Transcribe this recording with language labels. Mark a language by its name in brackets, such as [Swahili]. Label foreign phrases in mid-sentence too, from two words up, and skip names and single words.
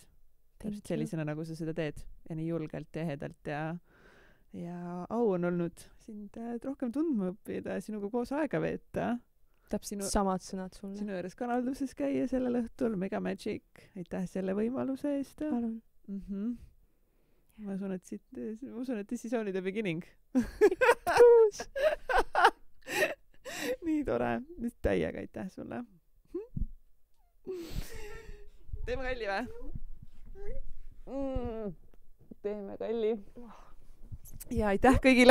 [Estonian] Täpselt sellisena, nagu sa seda teed ja nii julgelt ja ehedalt ja au on olnud sind rohkem tundma õppida ja sinuga koos aega veeta. Täpselt samad sõnad sulle. Sinu juures kanalduses käia sellel õhtul, Mega Magic. Aitäh selle võimaluse eest. Palun. Ma usun, et [English] this is only the beginning. [Estonian] Nii tore. Täiega aitäh sulle. Teeme kalli või? Teeme kalli. Ja aitäh kõigile.